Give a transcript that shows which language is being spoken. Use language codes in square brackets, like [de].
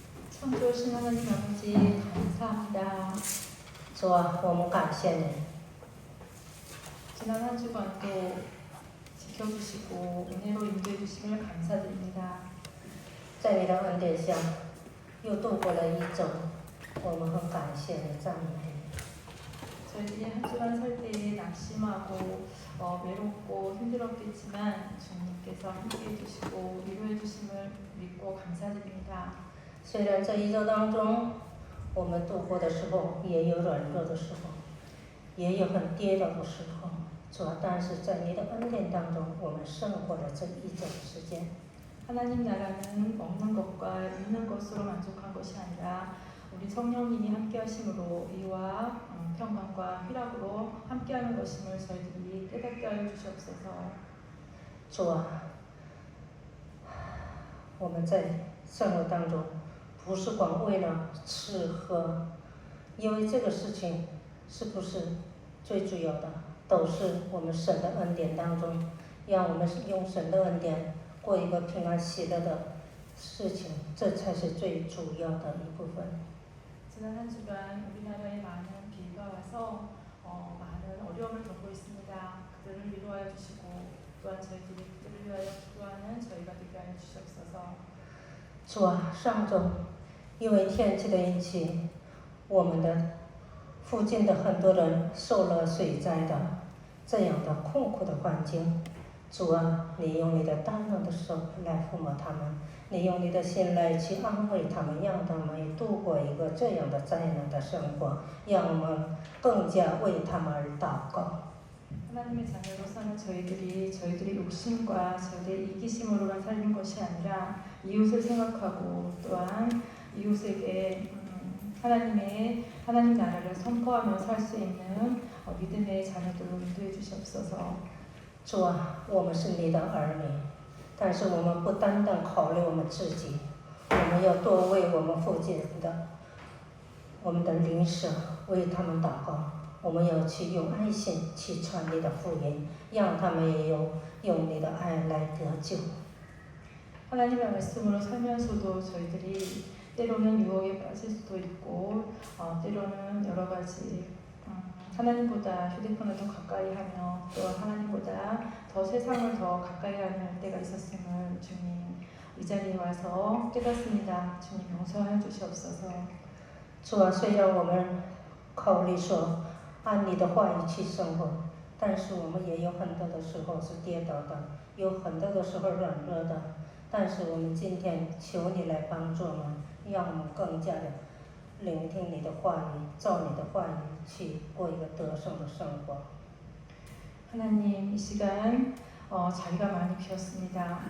[ko] 창조하신 하나님 아버지 감사합니다. 주와 [zh] 我们感谢你. [ko] 지난 한 주간도 지켜주시고 은혜로 인도해 주심을 감사드립니다. [zh] 在你的恩典下，又度过了一周，我们很感谢你，赞美你。 [ko] 저희들이 한 주간 살 때에 낙심하고 외롭고 힘들었겠지만 주님께서 함께해 주시고 위로해 주심을 믿고 감사드립니다. [zh] 虽然这一周当中，我们度过的时候也有软弱的时候，也有很跌倒的时候，主要但是在你的恩典当中，我们胜过了这一周的时间。 [ko] 하나님 나라는 먹는 것과 입는 것으로 만족한 것이 아니라 우리 성령님이 함께하심으로 의와 평강과 희락으로 함께하는 것임을 저희들이 깨닫게 하여 주시옵소서. [zh] 主啊，我们在生活当中不是光为了吃喝，因为这个事情是不是最主要的，都是我们神的恩典当中，让我们用神的恩典过一个平安喜乐的事情，这才是最主要的一部分。 [ko] 지난 한 주간 우리나라에 많은 비가 와서 많은 어려움을 겪고 있습니다. 그들을 위로하여 주시고 또한 저희들이 그들을 위하여 기도하는 저희가 되게 하여 주시옵소서. [zh] 主啊，上周因为天气的引起，我们的附近的很多人受了水灾的这样的困苦的环境。主啊，你用你的大能的手来抚摸他们，你用你的心来去安慰他们，让他们度过一个这样的灾难的生活，让我们更加为他们而祷告。 [ko] 하나님의 자녀로서는 저희들이 욕심과 저희들의 이기심으로만 살는 것이 아니라 이웃을 생각하고 또한 이웃에게 하나님 나라를 선포하며 살 수 있는 믿음의 자녀들로 인도해 주시옵소서. [zh] 主啊，我们是你的儿女，但是我们不单单考虑我们自己，我们要多为我们附近的我们的邻舍为他们祷告。我们要去用爱心去传你的福音，让他们也用你的爱来得救。 [ko] 하나님의 말씀으로 살면서도 저희들이 때로는 유혹에 빠질 수도 있고 때로는 여러 가지 하나님보다 휴대폰을 더 가까이 하며 또 하나님보다 더 세상을 더 가까이 하는 때가 있었음을 주님 이 자리에 와서 깨닫습니다. 주님 용서해 주시옵소서. [zh] 主啊，虽然我们口里说 按你的话语去生活，但是我们也有很多的时候是跌倒的，有很多的时候软弱的。但是我们今天求你来帮助我们，让我们更加的聆听你的话语，照你的话语去过一个得胜的生活。 [ko] 하나님 이 시간 자리가 많이 비었습니다.